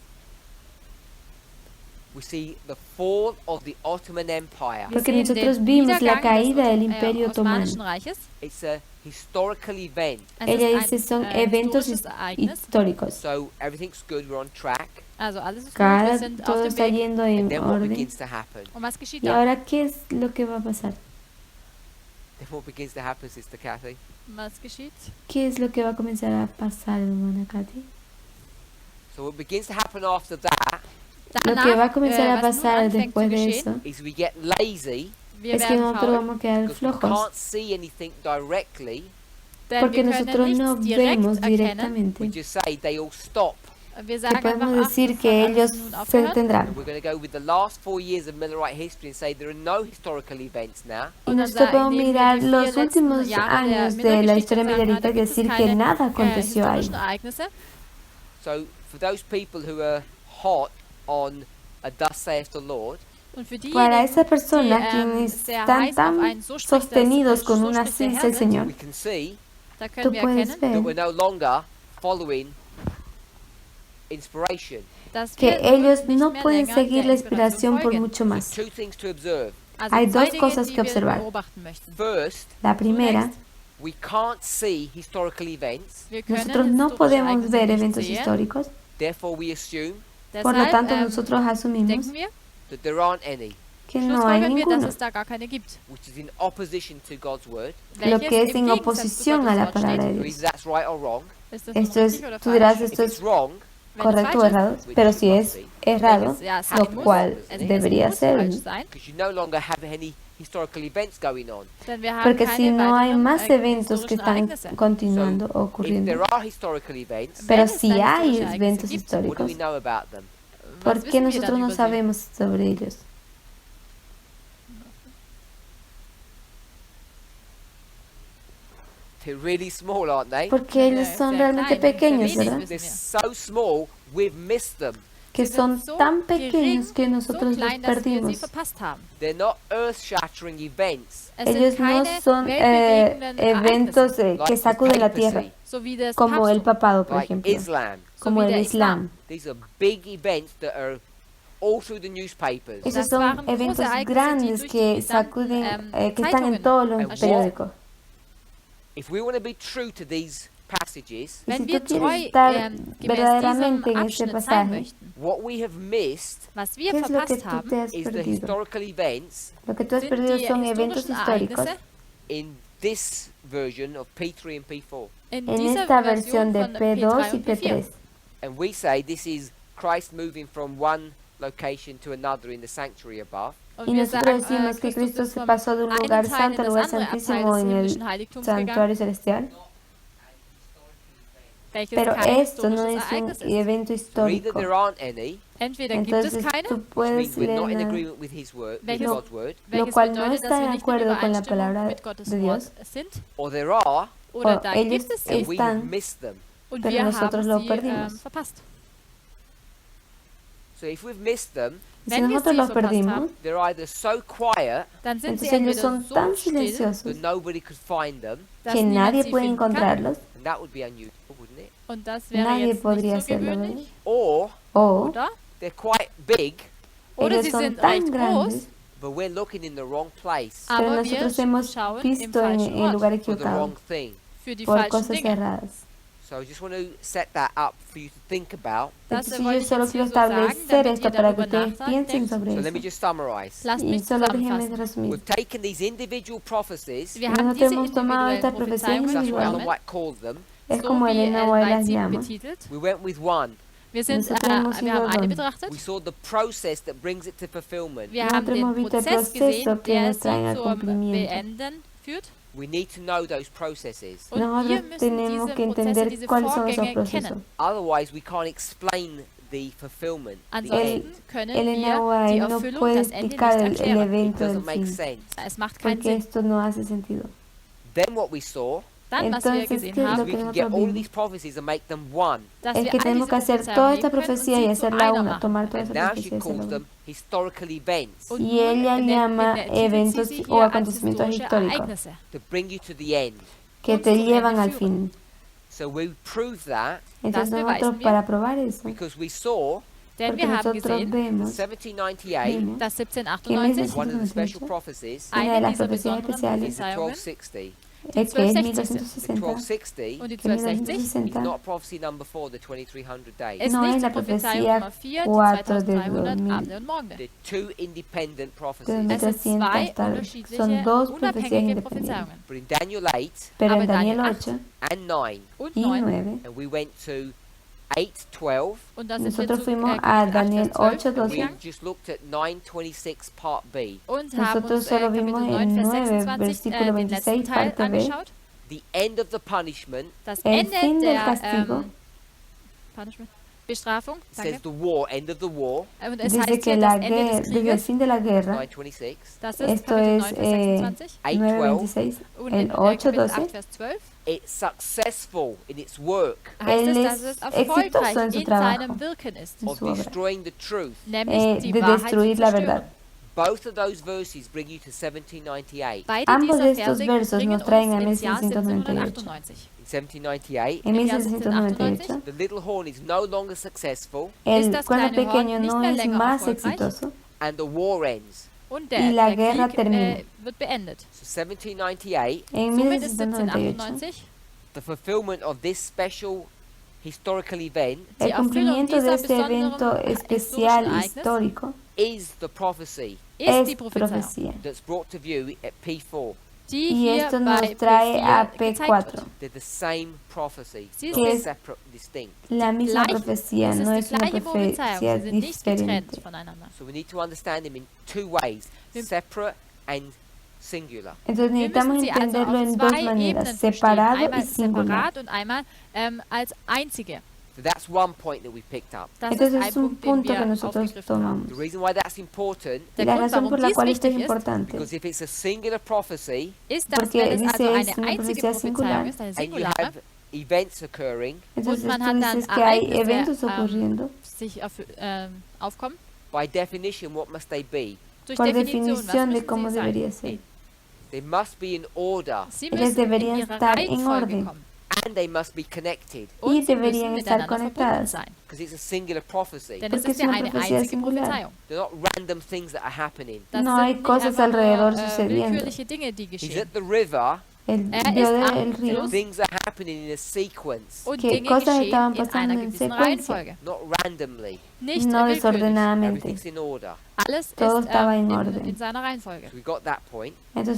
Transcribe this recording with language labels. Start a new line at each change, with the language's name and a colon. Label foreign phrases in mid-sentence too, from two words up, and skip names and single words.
English: We see the fall of the Ottoman Empire.
German: Wir
Spanish: Porque
German: sehen
Spanish: nosotros
German: den
Spanish: vimos la
German: Niedergang
Spanish: caída del
German: des
Spanish: Imperio
German: Osmanischen
Spanish: Otomano.
German: Reiches.
English: It's a historical event.
German: Es
Spanish: Ella
German: ist
Spanish: dice son
German: ein
Spanish: eventos
German: historisches Ereignis.
Spanish: históricos.
English: So everything's good, we're on track.
German: Also alles ist gut, wir
Spanish: Cada,
German: sind auf
Spanish: todo
German: dem
Spanish: está
German: Weg.
Spanish: yendo
English: And
Spanish: en
English: then what
Spanish: orden.
English: begins to happen?
German: Und was geschieht
Spanish: Y
German: dann?
Spanish: ahora, ¿qué es lo que va a pasar?
English: Then what begins to happen, Sister Kathy?
German: Was geschieht?
Spanish: ¿Qué es lo que va a comenzar a pasar, hermana Katy?
English: So what begins to happen after that
Spanish: Lo que va a comenzar a
German: was nun
Spanish: pasar
German: anfängt
Spanish: después
German: zu
Spanish: de
German: geschehen,
Spanish: eso
English: is we get lazy
German: wir
Spanish: es que
German: werden
Spanish: nosotros
German: faul,
Spanish: vamos a quedar
English: because we
Spanish: flojos.
English: can't see anything directly.
German: denn
Spanish: Porque
German: wir
Spanish: nosotros
German: können
Spanish: no
German: nichts direkt
Spanish: vemos
German: erkennen.
Spanish: directamente.
English: We just say they all stop.
German: Wir
Spanish: Que
German: sagen einfach,
Spanish: podemos
German: ach,
Spanish: decir
German: das
Spanish: que
German: hat
Spanish: ellos
German: alles nun
Spanish: se
German: aufgehört.
Spanish: detendrán.
English: And we're going to go with the last 4 years of Millerite history and say there are no historical events now.
Spanish: Y
German: Und dann
Spanish: nosotros podemos
German: nehmen wir
Spanish: mirar
German: die
Spanish: los 4 últimos
German: letzten Jahre
Spanish: años
German: der
Spanish: de la
German: Millergeschichte
Spanish: historia
German: und sagen,
Spanish: millerita
German: da
Spanish: y
German: gibt es
Spanish: decir que
German: keine
Spanish: nada aconteció ahí.
German: historischen Ereignisse.
English: So for those people who are hot on a thus saith the Lord,
German: Und für
Spanish: Para
German: diejenigen,
Spanish: esas personas
German: die,
Spanish: quienes
German: sehr
Spanish: están
German: heiß auf
Spanish: tan
German: einen so spricht,
Spanish: sostenidos
German: das,
Spanish: con
German: so
Spanish: una
German: spricht der
Spanish: así
German: Herr
Spanish: el
German: sind,
Spanish: Señor,
English: we can see
German: da
Spanish: tú
German: können wir
Spanish: puedes
German: erkennen,
English: that
Spanish: ver
English: we're no longer following inspiration.
German: dass
Spanish: que
German: wir nun
Spanish: ellos
German: nicht
Spanish: no
German: mehr
Spanish: pueden
German: länger
Spanish: seguir
German: der
Spanish: la
German: Inspiration
Spanish: inspiración por
German: folgen.
Spanish: mucho
English: There's
Spanish: más.
English: two things to observe.
German: Also
Spanish: Hay
German: zwei
Spanish: dos
German: Dinge,
Spanish: cosas
German: die
Spanish: que
German: wir
Spanish: observar.
German: beobachten möchten.
English: First,
Spanish: La primera,
German: Zunächst,
English: we can't see historical events,
German: wir können
Spanish: nosotros no
German: historische
Spanish: podemos
German: Ereignisse
Spanish: ver
German: nicht
Spanish: eventos
German: sehen.
Spanish: históricos,
English: therefore we assume
Spanish: por lo
German: Deshalb
Spanish: tanto nosotros asumimos
German: denken wir,
English: that there aren't any,
Spanish: que no hay
German: schlussfolgern wir, dass
Spanish: ninguno,
German: es da gar keine gibt.
English: which is in opposition to God's word.
Spanish: lo
German: Welches
Spanish: que es
German: im
Spanish: en
German: Gegensatz zu
Spanish: oposición
German: Gottes
Spanish: a la
German: Wort
Spanish: palabra
German: steht.
Spanish: de
English: So
Spanish: Dios.
English: either that's right or wrong.
German: Ist das nun
Spanish: Esto es,
German: richtig oder
Spanish: tú dirás,
German: falsch?
English: If
Spanish: esto
English: it's
Spanish: es
English: wrong,
German: Wenn es
Spanish: correcto o
German: falsch ist,
Spanish: errado, pero si es errado,
German: welches ja
Spanish: lo
German: sein muss,
Spanish: cual es debería
German: muss
Spanish: ser,
German: falsch sein,
English: because you no longer have any historical events going on.
German: denn wir haben
Spanish: porque
German: keine
Spanish: si no hay
German: weiteren,
Spanish: más eventos que
German: historischen
Spanish: están
German: Ereignisse.
Spanish: continuando o
English: If
Spanish: ocurriendo.
English: there are historical events,
Spanish: Pero
German: Wenn es
Spanish: si
German: dann
Spanish: hay
German: historische
Spanish: eventos
German: Ereignisse gibt,
English: what do
Spanish: históricos,
English: we know about them?
German: Was
Spanish: ¿por
German: wissen
Spanish: qué
German: wir
Spanish: nosotros
German: dann
Spanish: no
German: über sie?
Spanish: sabemos sobre ellos?
English: They're really small, aren't they?
Spanish: Porque ellos
German: Sehr
Spanish: son
German: klein,
Spanish: realmente
German: sehr
Spanish: pequeños,
German: wenig
Spanish: ¿verdad?
German: wissen
English: They're
German: wir.
English: so small, we've missed them.
Spanish: Que
German: Sie
Spanish: son
German: sind so
Spanish: tan
German: gering,
Spanish: pequeños que
German: so
Spanish: nosotros los
German: klein, dass wir sie
Spanish: perdimos.
German: verpasst haben.
English: They're not earth-shattering events
German: Es
Spanish: Ellos
German: sind
Spanish: no
German: keine
Spanish: son
German: weltbewegenden
Spanish: eventos
German: Ereignisse,
Spanish: que
English: like
Spanish: sacuden la
English: the
Spanish: tierra,
English: papacy,
German: so wie das
Spanish: como el
German: Papsttum,
Spanish: papado, por
English: like
Spanish: ejemplo,
English: Islam.
German: so
Spanish: como
German: wie
Spanish: el
German: der Islam.
English: These are big events that are all through the newspapers.
Spanish: Esos
German: Das
Spanish: son
German: waren große
Spanish: eventos
German: Ereignisse, die
Spanish: grandes
German: durch
Spanish: que
German: die gesamten,
Spanish: sacuden, que están en
German: Zeitungen
Spanish: todos los
German: erschienen.
Spanish: periódicos.
English: If we want to be true to these passages,
Spanish: Y
German: Wenn
Spanish: si
German: wir
Spanish: tú
German: treu
Spanish: quieres estar
German: gemäß
Spanish: verdaderamente
German: diesem
Spanish: en ese
German: Abschnitt sein
Spanish: pasaje,
German: möchten,
English: what we have missed
German: was wir
Spanish: ¿qué es lo que
German: verpasst
Spanish: tú
German: haben,
Spanish: te has
English: is the
Spanish: perdido?
English: historical events
Spanish: Lo que tú has
German: sind
Spanish: perdido
German: die
Spanish: son eventos
German: historischen
Spanish: históricos
German: Ereignisse
English: in this version of P3 and P4.
German: in
Spanish: en
German: dieser
Spanish: esta
German: Version
Spanish: versión de
German: von
Spanish: P2
German: P3
Spanish: y
German: und P4.
Spanish: P3.
English: And we say this is Christ moving from one location to another in the sanctuary above.
German: Und
Spanish: Y
German: wir
Spanish: nosotros
German: sagen,
Spanish: decimos que
German: Christus
Spanish: Cristo
German: ist
Spanish: se
German: vom
Spanish: pasó de un
German: einen
Spanish: lugar
German: Teil
Spanish: santo
German: in
Spanish: al
German: das
Spanish: lugar
German: andere Abteil
Spanish: santísimo
German: des
Spanish: en el
German: himmlischen Heiligtums gegangen,
Spanish: santuario celestial.
German: welches
Spanish: Pero
German: kein
Spanish: esto no
German: historisches
Spanish: es un
German: Ereignis ist.
Spanish: evento
English: So either
Spanish: histórico.
English: there aren't any,
German: Entweder gibt es
Spanish: Entonces
German: keine,
Spanish: tú
English: which
Spanish: puedes
English: means we're
Spanish: leer
English: not in
Spanish: nada,
English: agreement with His word, with
German: Welches-
English: God's word,
Spanish: lo
German: welches
Spanish: cual no
German: bedeutet, dass
Spanish: está
German: wir
Spanish: de
German: nicht in
Spanish: acuerdo con la
German: Übereinstimmung
Spanish: palabra
German: mit Gottes
Spanish: de
German: Wort
Spanish: Dios,
German: sind,
English: or there are,
German: oder
Spanish: o
German: da
Spanish: ellos
German: gibt es sie
English: and we have
Spanish: están,
English: missed them.
German: und
Spanish: pero
German: wir
Spanish: nosotros
German: haben
Spanish: lo
German: sie
Spanish: perdimos.
German: verpasst.
English: So if we've missed them,
Spanish: y si
German: Wenn wir
Spanish: nosotros
German: sie
Spanish: los
German: verpasst
Spanish: perdimos,
German: haben,
English: they're either so quiet
German: dann sind sie
Spanish: entonces ellos
German: entweder
Spanish: son
German: so
Spanish: tan
German: still,
Spanish: silenciosos
English: that nobody could find them,
German: dass
Spanish: que
German: niemand
Spanish: nadie
German: sie
Spanish: puede
German: finden kann.
Spanish: encontrarlos,
English: and that would be unusual, wouldn't it?
German: Und das wäre
Spanish: nadie
German: jetzt
Spanish: podría
German: nicht so
Spanish: hacerlo, ¿verdad?
German: gewöhnlich.
English: Or
Spanish: O
German: Oder?
English: they're quite big,
German: Oder
Spanish: ellos
German: sie
Spanish: son
German: sind
Spanish: tan
German: recht groß,
Spanish: grandes,
English: but we're looking in the wrong place
Spanish: pero
German: aber wir
Spanish: nosotros hemos
German: schauen im
Spanish: visto en
German: falschen
Spanish: el
German: Ort
Spanish: lugar
English: for the
Spanish: equivocado
English: wrong thing.
German: für die
Spanish: por
German: falschen
Spanish: cosas
German: Dinge.
Spanish: erradas.
English: So I just want to set that up for you to think about.
German: Das
Spanish: Entonces
German: wollte
Spanish: yo
German: ich
Spanish: solo
German: jetzt
Spanish: quiero
German: hier so sagen,
Spanish: establecer
German: damit
Spanish: esto
German: ihr
Spanish: para que
German: darüber
Spanish: ustedes piensen
German: nachdenkt.
Spanish: sobre
English: So let me
Spanish: eso.
English: just summarize.
German: Lasst
Spanish: Y
German: mich
Spanish: solo déjenme
German: zusammenfassen.
Spanish: resumir.
English: We've taken these individual prophecies,
German: Wir
Spanish: Nosotros
German: haben diese
Spanish: hemos tomado
German: individuellen
Spanish: estas profecías
German: Prophezeiungen
English: that's what Ellen
German: genommen,
English: White called them.
Spanish: Es
German: so
Spanish: como
German: wie
Spanish: Elena White
German: White
Spanish: las
German: sie
Spanish: llama.
German: betitelt.
English: We went with one.
German: Wir haben
Spanish: Nosotros hemos ido
German: eine
Spanish: donde?
German: betrachtet.
English: We saw the process that brings it to fulfillment.
German: Wir haben
Spanish: Nosotros hemos
German: den
Spanish: visto el
German: Prozess
Spanish: proceso
German: gesehen,
Spanish: que
German: der
Spanish: nos traen
German: sie
Spanish: al
German: zum
Spanish: cumplimiento.
German: Beenden führt.
English: We need to know those processes.
German: Und wir
Spanish: Nosotros
German: müssen
Spanish: tenemos
German: diese
Spanish: que
German: Prozesse,
Spanish: entender
German: diese
Spanish: cuáles son esos
German: Vorgänge
Spanish: procesos.
German: kennen.
English: Otherwise, we can't explain the fulfillment, the
German: Ansonsten
English: end.
German: können
Spanish: Elena
German: wir
Spanish: White
German: die
Spanish: no
German: Erfüllung,
Spanish: puede
German: das Ende nicht
Spanish: explicar el
German: erklären.
English: It
Spanish: evento del
English: doesn't make
Spanish: fin,
English: sense.
German: Es macht keinen
Spanish: porque
German: Sinn.
Spanish: esto no hace sentido.
English: Then what we saw
German: Dann, was wir
Spanish: Entonces,
German: gesehen
Spanish: ¿qué es
English: is
Spanish: lo
German: haben,
English: we
Spanish: que
English: can
Spanish: nosotros
English: get all of
Spanish: vimos?
English: these prophecies and make them one.
German: dass
Spanish: Es
German: wir
Spanish: que
German: all
Spanish: tenemos
German: diese
Spanish: que hacer
German: Prophezeiungen
Spanish: toda esta
German: nehmen können und
Spanish: profecía y
German: sie zu
Spanish: hacerla
German: einer
Spanish: una,
German: machen.
Spanish: tomar toda
English: And
Spanish: esa
English: now
Spanish: profecía
English: she
Spanish: y hacerla
English: calls
Spanish: una.
English: them historical events
German: Und
Spanish: Y ella
German: nun
Spanish: llama
German: titelt sie
Spanish: eventos
German: sie
Spanish: o
German: hier als
Spanish: acontecimientos
German: historische
Spanish: históricos
German: Ereignisse.
English: to bring you to the end.
Spanish: que
German: uns
Spanish: te
German: zum
Spanish: llevan
German: Ende
Spanish: al
German: führen.
Spanish: fin.
English: So we prove that
Spanish: Entonces
German: Das
Spanish: nosotros,
German: beweisen wir.
Spanish: para probar eso,
English: because we saw
German: Denn
Spanish: porque
German: wir haben
Spanish: nosotros
German: gesehen,
Spanish: vemos,
English: 1798,
Spanish: vimos
German: dass
Spanish: que en
German: 1798
English: one of the special
Spanish: 1798,
English: prophecies,
Spanish: una de
German: eine
Spanish: las
German: dieser
Spanish: profecías
German: besonderen
Spanish: especiales,
English: is the
German: Prophezeiungen,
English: 1260.
German: die
Spanish: es que es
German: 1260 sind.
English: The
Spanish: 1260,
English: 1260
German: Und die
Spanish: que 1260
English: is
German: 1260
English: not prophecy number 4, the 2300 days.
German: ist
Spanish: No,
German: nicht
Spanish: es
German: die
Spanish: la
German: Prophezeiung
Spanish: profecía
German: Nummer 4, die
Spanish: 4 de
German: 2300
Spanish: 2000.
German: Abende und Morgende.
English: They're two independent
Spanish: de
English: prophecies.
German: Es sind
Spanish: 2300
German: zwei
Spanish: tardes.
German: unterschiedliche,
Spanish: Son dos profecías
German: unabhängige
Spanish: independientes.
German: Prophezeiungen.
English: But in Daniel 8
Spanish: Pero
German: Aber
Spanish: en Daniel
German: Daniel 8
English: and 9,
German: Und
Spanish: y 9.
German: 9,
English: and we went to 8, 12,
German: Und da sind wir
Spanish: nosotros
German: zu
Spanish: fuimos
German: Kapitel
Spanish: a
German: 8,
Spanish: Daniel
German: Vers 12
Spanish: 8,
English: and we
Spanish: 12.
German: gegangen
English: just looked at 926 part B.
German: und haben
Spanish: Nosotros
German: uns
Spanish: solo
German: Kapitel
Spanish: vimos
German: 9,
Spanish: el
German: Vers
Spanish: 9,
German: 26,
Spanish: versículo
German: den letzten
Spanish: 26,
German: Teil
Spanish: parte B.
German: angeschaut.
English: The end of the punishment
German: Das
Spanish: El
German: Ende
Spanish: fin del
German: der
Spanish: castigo
German: Punishment, Bestrafung,
English: says
German: danke.
English: the war, end of the war,
German: Und es
Spanish: Dice
German: heißt
Spanish: que
German: hier
Spanish: la
German: das Ende
Spanish: guerra,
German: des
Spanish: desde el
German: Krieges.
Spanish: fin de la guerra, 926.
German: Das ist
Spanish: esto
German: Kapitel
Spanish: es
German: 9, Vers 26.
Spanish: 9:26,
German: Und
Spanish: el
German: in
Spanish: 8,
German: Kapitel
Spanish: 12.
German: 8, Vers 12
English: It's successful in its work
German: heißt
Spanish: Él
German: es, dass
Spanish: es es exitoso
German: erfolgreich
Spanish: en su
German: in
Spanish: trabajo,
German: seinem Wirken ist,
Spanish: en
English: of
Spanish: su obra,
English: destroying the truth.
German: nämlich die
Spanish: de
German: Wahrheit zu
Spanish: destruir la verdad.
German: zerstören.
English: Both of those verses bring you to 1798.
German: Beide
Spanish: Ambos
German: dieser
Spanish: de estos
German: Verse
Spanish: versos
German: bringen
Spanish: nos traen a
German: uns ins Jahr
Spanish: 1798.
German: 1798.
English: In 1798,
Spanish: En
German: Im Jahr
Spanish: 1798,
English: the little horn is no longer successful
Spanish: el
German: das
Spanish: cuerno
German: kleine Horn
Spanish: pequeño
German: nicht
Spanish: no
German: mehr
Spanish: es
German: länger
Spanish: más
German: erfolgreich.
Spanish: exitoso
English: and the war ends.
German: Und
Spanish: Y la
German: der
Spanish: guerra
German: Krieg
Spanish: termina.
German: wird beendet.
English: So 1798,
Spanish: en
German: Somit ist
Spanish: 1798.
German: 1798
English: the fulfillment of this special historical event
German: die
Spanish: El cumplimiento
German: Erfüllung
Spanish: de
German: dieser
Spanish: este evento
German: besonderen
Spanish: especial
German: historischen
Spanish: histórico
English: is the prophecy
German: ist die
Spanish: es
German: Prophezeiung,
Spanish: profecía.
English: that's brought to view at P4.
German: die
Spanish: Y
German: hier
Spanish: esto
German: bei
Spanish: nos trae a
German: P4 gezeigt
Spanish: P4.
German: wird.
English: They're the same prophecy,
German: Sie
English: not
German: ist
English: separate, distinct.
Spanish: La misma
German: Gleich-
Spanish: profecía,
German: Es
Spanish: no
German: ist
Spanish: es
German: die
Spanish: una
German: gleiche Prophezeiung,
Spanish: profecía
German: sie sind nicht getrennt
Spanish: diferente.
German: voneinander.
English: So we need to understand them in two ways,
German: Wir-
English: separate and singular.
Spanish: Entonces
German: Wir
Spanish: necesitamos
German: müssen sie also
Spanish: entenderlo
German: auf
Spanish: en dos
German: zwei
Spanish: maneras,
German: Ebenen verstehen,
Spanish: separado y
German: einmal
Spanish: singular.
German: separat und einmal als einzige.
English: So that's one point that we picked up.
German: Das
Spanish: Entonces
German: ist
Spanish: es
German: ein
Spanish: un
German: Punkt, den
Spanish: punto que
German: wir
Spanish: nosotros
German: aufgegriffen haben.
Spanish: tomamos.
English: The reason why that's important,
German: Der
Spanish: La
German: Grund,
Spanish: razón
German: warum
Spanish: por la
German: dies
Spanish: cual esto es
German: wichtig ist,
Spanish: importante
English: because if it's a singular prophecy
German: ist, dass
Spanish: Porque
German: wenn es
Spanish: dice,
German: also
Spanish: es
German: eine
Spanish: una
German: einzige
Spanish: profecía
German: Prophezeiung
Spanish: singular.
German: ist, eine
English: and you
Spanish: singulare,
English: have events occurring,
Spanish: Entonces
German: man
Spanish: tú
German: hat dann
Spanish: dices que hay
German: Ereignisse,
Spanish: eventos ocurriendo.
German: sich aufkommen,
English: by definition, what must they be?
German: durch
Spanish: Por
German: Definition, was
Spanish: definición de
German: müssen
Spanish: cómo
German: sie sein?
Spanish: debería ser.
English: They must be in order
German: Sie
Spanish: Ellas
German: müssen in
Spanish: deberían
German: ihrer
Spanish: estar en
German: Reihenfolge
Spanish: orden.
German: kommen.
English: and they must be connected
German: Und
Spanish: Y
German: sie
Spanish: deberían
German: müssen
Spanish: estar
German: miteinander verbunden
Spanish: conectadas.
German: sein.
English: because it's a singular prophecy.
German: Denn
Spanish: Porque
German: es
Spanish: es
German: ist ja
Spanish: una
German: eine
Spanish: profecía
German: einzige
Spanish: singular.
German: Prophezeiung.
English: They're not random things that are happening.
German: Das
Spanish: No
German: sind
Spanish: hay
German: nicht
Spanish: cosas
German: einfach nur,
Spanish: alrededor sucediendo.
German: willkürliche Dinge, die
English: He's
German: geschehen.
English: at the river,
Spanish: El
German: Es
Spanish: vio
German: ist
Spanish: del
German: am
Spanish: río
German: Fluss.
English: things are happening in a sequence,
German: Und
Spanish: que
German: Dinge
Spanish: cosas
German: geschehen
Spanish: estaban
German: in
Spanish: pasando
German: einer
Spanish: en
German: gewissen
Spanish: secuencia.
German: Reihenfolge.
English: not randomly.
German: Nicht
Spanish: No
German: willkürlich.
Spanish: desordenadamente.
English: Everything's in order.
German: Alles
Spanish: Todo
German: ist
Spanish: estaba en orden.
German: in seiner Reihenfolge.
English: So we got that point.
Spanish: Entonces